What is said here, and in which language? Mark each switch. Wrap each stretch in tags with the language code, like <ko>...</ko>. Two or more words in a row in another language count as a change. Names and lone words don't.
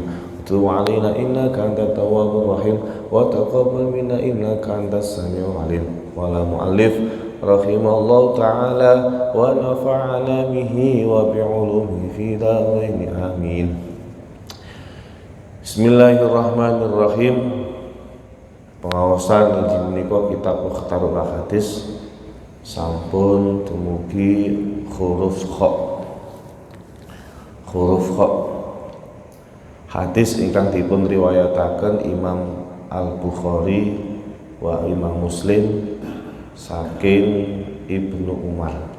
<ar>تب علينا إنك أنت التواب الرحيم وتقبل منا إنك أنت السميع العليم. وللمؤلف رحمه الله تعالى ونفعنا به وبعلومه في الدارين. Amin. بسم الله الرحمن الرحيم.</ar> <jv>Pengawasan injil menika kitab Mukhtarul Ahadits sampun dumugi huruf kha. Huruf kha hadis ingkang dipun riwayataken Imam Al-Bukhari wa Imam Muslim saking Ibnu Umar.</jv>